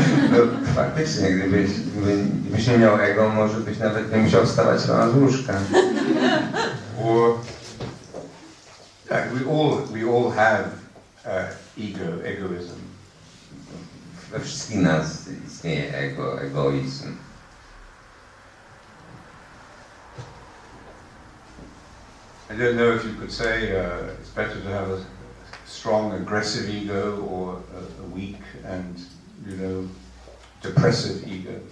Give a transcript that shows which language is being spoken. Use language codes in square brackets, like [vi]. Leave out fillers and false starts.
[pl] No, faktycznie, gdybyś nie miał ego, może byś nawet nie musiał wstawać rano z łóżka. [en] Or yeah, we all have egoism. [pl] We wszystkich nas istnieje egoizm. [en] I don't know if you could say it's better to have a strong, aggressive ego or a weak and, depressive ego.